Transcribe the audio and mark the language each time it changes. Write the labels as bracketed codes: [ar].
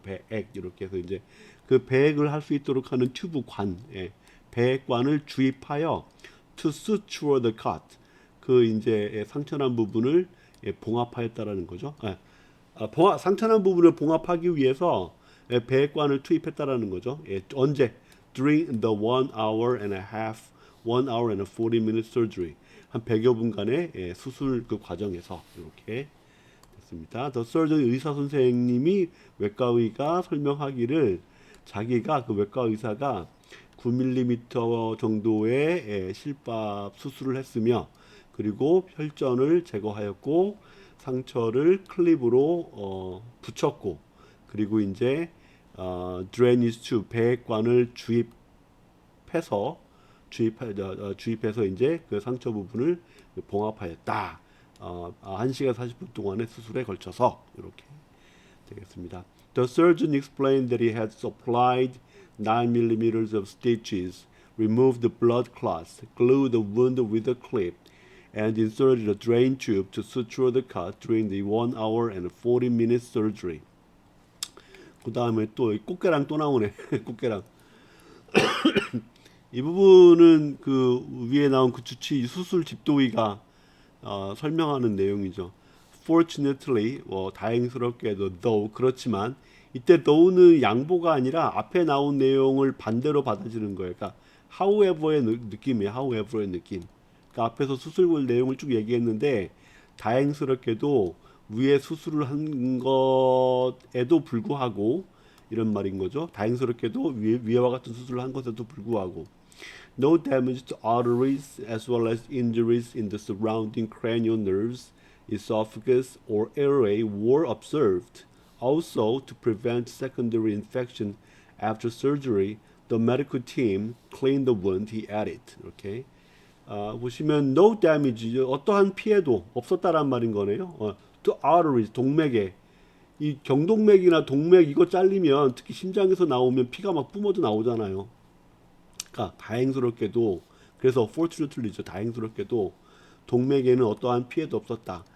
[ko] 배액 이렇게 해서 이제 그 배액을 할 수 있도록 하는 튜브 배액관을 주입하여 [en] to suture the cut [ko] 그 이제 상처난 부분을 봉합하였다라는 거죠. 상처난 부분을 봉합하기 위해서 배액관을 투입했다라는 거죠. 언제? [en] During the 1 hour and a 40-minute surgery. [ko] 한 100여 분간의 수술 그 과정에서 이렇게 됐습니다. The surgeon 의사 선생님이 외과의가 설명하기를 자기가 그 외과 의사가 9mm 정도의 실밥 수술을 했으며 그리고 혈전을 제거하였고 상처를 클립으로 붙였고 그리고 이제 drainage tube 배관을 주입해서 주입해서 이제 그 상처 부분을 봉합하였다. 1시간 40분 동안의 수술에 걸쳐서 이렇게 되겠습니다. [en] The surgeon explained that he had supplied 9 millimeters of stitches, removed the blood clots, glued the wound with a clip, and inserted a drain tube to suture the cut during the 1 hour and 40-minute surgery. [ko] 그 다음에 또 꽃게랑 또 나오네. 꽃게랑. 이 부분은 그 위에 나온 그 주치 수술 집도의가 설명하는 내용이죠. Fortunately, 다행스럽게도 though 그렇지만 이때 though는 양보가 아니라 앞에 나온 내용을 반대로 받아주는 거예요. 그러니까 however의 느낌이에요. however의 느낌. 그러니까 앞에서 수술 내용을 쭉 얘기했는데 다행스럽게도 위에 수술을 한 것에도 불구하고 이런 말인 거죠. 다행스럽게도 위와 같은 수술을 한 것에도 불구하고 [en] no damage to arteries as well as injuries in the surrounding cranial nerves, esophagus, or airway were observed. Also, to prevent secondary infection after surgery, the medical team cleaned the wound, he added. [ko] 이렇게 보시면 [en] no damage, [ko] 어떠한 피해도 없었다란 말인 거네요. [en] to arteries, [ko] 동맥에 이 경동맥이나 동맥 이거 잘리면 특히 심장에서 나오면 피가 막 뿜어져 나오잖아요. 그러니까 다행스럽게도 그래서 fortunately죠. 다행스럽게도 동맥에는 어떠한 피해도 없었다.